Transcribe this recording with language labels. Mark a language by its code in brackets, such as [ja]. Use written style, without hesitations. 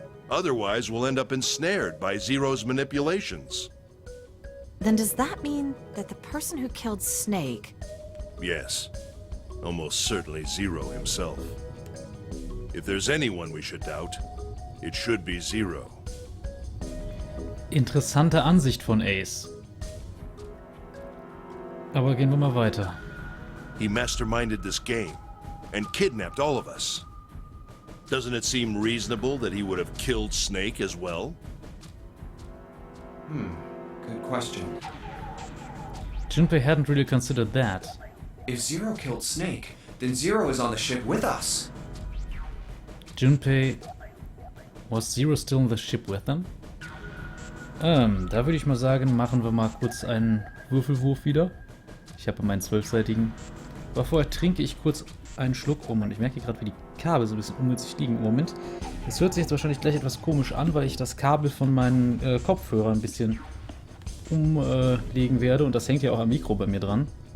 [en] Otherwise, we'll end up ensnared by Zero's manipulations. Then does that mean that the person who killed Snake... Yes. Almost certainly Zero himself. If there's anyone we should doubt, it should be Zero. [de] Interessante Ansicht von Ace. Aber gehen wir mal weiter. [en] He masterminded this game and kidnapped all of us. Doesn't it seem reasonable that he would have killed Snake as well? Good question. Junpei hadn't really considered that. If Zero killed Snake, then Zero is on the ship with us. Junpei... Was Zero still in the ship with them? [de] Da würde ich mal sagen, machen wir mal kurz einen Würfelwurf wieder. Ich habe meinen 12-seitigen. Aber vorher trinke ich kurz einen Schluck rum und ich merke gerade, wie die Kabel so ein bisschen ungünstig liegen im Moment. Es hört sich jetzt wahrscheinlich gleich etwas komisch an, weil ich das Kabel von meinen Kopfhörern ein bisschen umlegen werde und das hängt ja auch am Mikro bei mir dran.